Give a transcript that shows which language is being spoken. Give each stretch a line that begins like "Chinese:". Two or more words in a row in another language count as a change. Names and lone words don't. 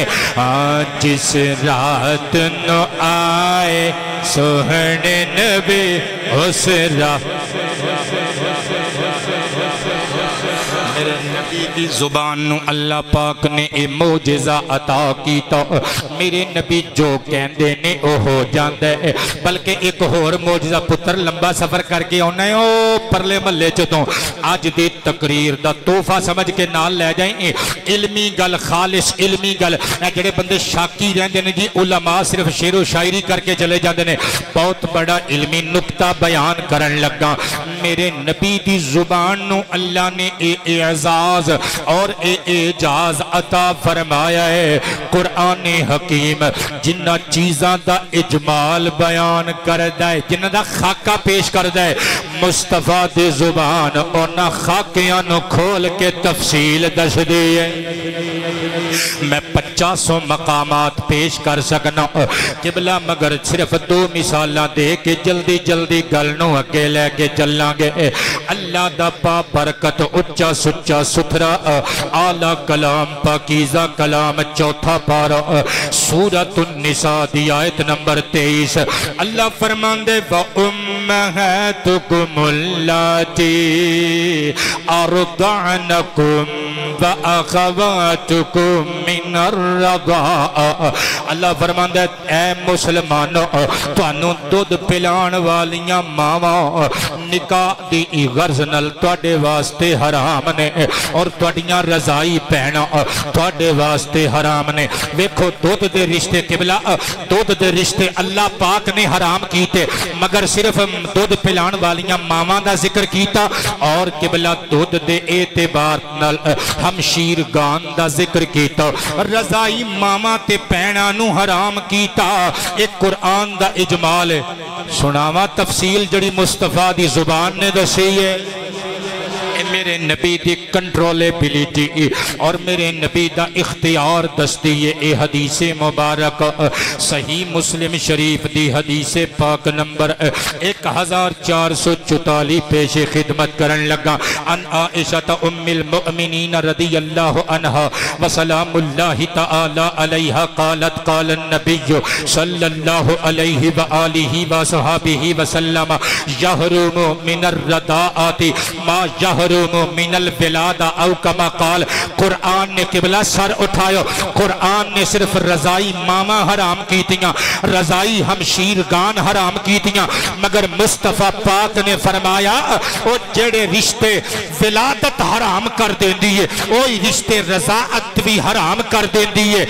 Punjabi: جس رات نو آئے سونے نبی اس رات میرے نبی دی زبان نو اللہ پاک نے اے معجزہ عطا کیتا. میرے نبی جو کہندے نے او ہو جاندے, بلکہ ایک اور معجزہ پتر لمبا سفر کر کے آنا ہے او پرلے محلے چوں. اج دی تقریر دا تحفہ سمجھ کے نال لے جائیں. علمی گل, خالص علمی گل. جڑے بندے شاکی رہندے نے جی علماء صرف شعر و شاعری کر کے چلے جاندے نے, بہت بڑا علمی نقطہ بیان کرن لگا. میرے نبی دی زبان نو اللہ نے اعزاز اور اعجاز عطا فرمایا ہے. قرآن حکیم جنہ چیزاں دا اجمال بیان کردہ ہے, جنہ دا خاکہ پیش کردہ ہے, مصطفیٰ دی زبان اونا خاکیاں نو کھول کے تفصیل دس دی ہے. میں 50 مقامات پیش کر سکنا قبلہ, مگر صرف 2 مثالاں دے کے جلدی جلدی گلنوں اگے لے کے چلاں گے. اللہ دا با برکت اچھا سچا ستھرا اعلیٰ کلام پاکیزہ کلام, چوتھا پارا سورۃ النساء دی آیت نمبر 23. اللہ فرماندے
Arabic: وَأُمَّهَاتُكُمُ اللَّاتِي أَرْضَعْنَكُمْ وَأَخَوَاتُكُمْ مِنَ الرَّضَاعِ.
Punjabi: اللہ فرماندے اے مسلمانوں, تانوں دودھ پلان والیاں ماواں نکاح دی غرض نال تواڈے واسطے حرام نے, اور تواڈیاں رضائی بہناں تواڈے واسطے حرام نے. ویکھو دودھ دے رشتے قبلہ, دودھ دے رشتے اللہ پاک نے حرام کیتے, مگر صرف دودھ پلان والیاں ماواں دا ذکر کیتا, اور قبلہ دودھ دے اعتبار نال ہمشیر گان دا ذکر کیتا, رضائی ماما تے پہنا نو حرام کیتا. ایک قرآن دا اجمال ہے, سناوا تفصیل جڑی مصطفیٰ دی زبان نے دسی ہے. میرے نبی دی کنٹرولیبلیٹی اور میرے نبی دا اختیار دستی ہے. اے حدیث مبارک صحیح مسلم شریف دی حدیث پاک نمبر 1444 پیش خدمت کرن لگا.
Arabic: ان عائشہ ام المؤمنین رضی اللہ عنہ وسلام اللہ تعالی علیہ قالت قال النبی صلی اللہ علیہ وآلہ وصحابہ وسلم یحرم من الرضاعات ما یحرم من الولادہ او کما قال.
Punjabi: قرآن نے قبلہ سر اٹھایا, قرآن نے صرف رضائی ماما حرام کیتیاں, رضائی ہمشیرگان حرام کیتیاں, مگر مصطفیٰ پاک نے فرمایا او جڑے رشتے ولادت حرام کر دیندی ہے اوہی رشتے رضاعت بھی حرام کر دیندی ہے.